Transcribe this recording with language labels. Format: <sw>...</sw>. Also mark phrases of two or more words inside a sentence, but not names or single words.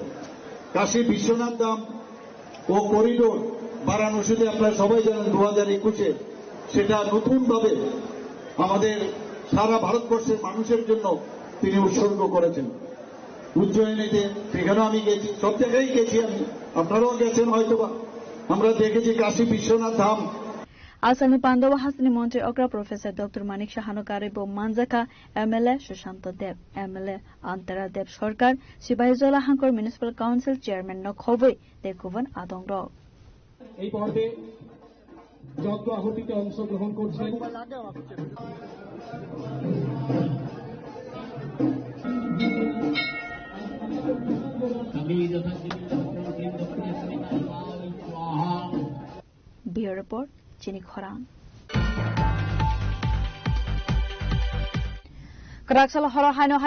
<bn>কাশী বিশ্বনাথ ধাম ও করিডোর বারাণসীতে আপনারা সবাই জানেন 2021-এ সেটা নতুনভাবে আমাদের সারা ভারতবর্ষের মানুষের জন্য তিনি উৎসর্গ করেছেন। উজ্জয়িনীতে সেখানেও আমি গেছি, সব জায়গায় গেছি আমি, আপনারাও গেছেন হয়তোবা। আমরা দেখেছি কাশী বিশ্বনাথ ধাম।</bn> <trp>आसामनि पाण्डव हासनि मन्त्री अग्रा प्रोफेसर डॉक्टर मानिक शाहानो कारेबो मानजाका एमएलए सुशांत देव एमएलए अंतरा देव सरकार सिपाहीजला हांकर</trp> <en>municipal council chairman</en> <trp>नखबै देखुवन आदंग</trp> <bn>এই পর্বে যজ্ঞ আহুতিতে অংশগ্রহণ করছেন</bn> <en>Bureau Report</en> <trp>Chini Khorang Karaksala Hora Haino Hai</trp>